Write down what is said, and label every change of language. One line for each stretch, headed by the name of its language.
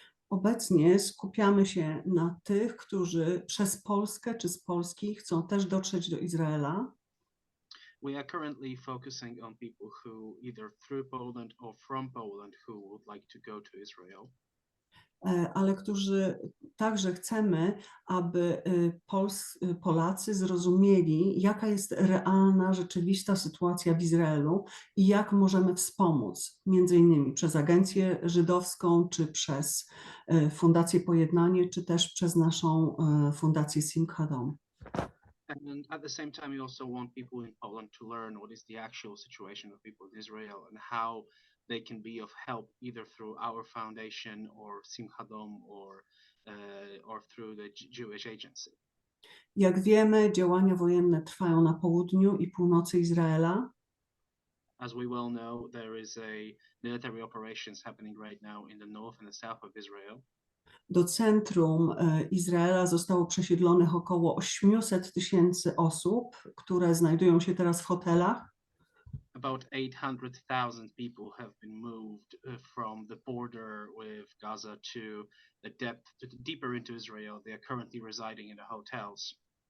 Polish: Obecnie skupiamy się na tych, którzy przez Polskę czy z Polski chcą też dotrzeć do Izraela.
English: We are currently focusing on people who either through Poland or from Poland who would like to go to Israel.
Polish: Ale którzy także chcemy, aby Polacy zrozumieli, jaka jest realna, rzeczywista sytuacja w Izraelu i jak możemy wspomóc, między innymi przez Agencję Żydowską, czy przez Fundację Pojednanie, czy też przez naszą Fundację Simcha Dom.
English: And at the same time, we also want people in Poland to learn what is the actual situation of people in Israel and how they can be of help either through our foundation or Simcha Dom or through the Jewish Agency.
Polish: Jak wiemy, działania wojenne trwają na południu i północy Izraela.
English: As we well know, there is a military operations happening right now in the north and the south of Israel.
Polish: Do centrum Izraela zostało przesiedlonych około 800 000 osób, które znajdują się teraz w hotelach.
English: About 800,000 people have been moved from the border with Gaza to the deeper into Israel. They are currently residing in the hotels.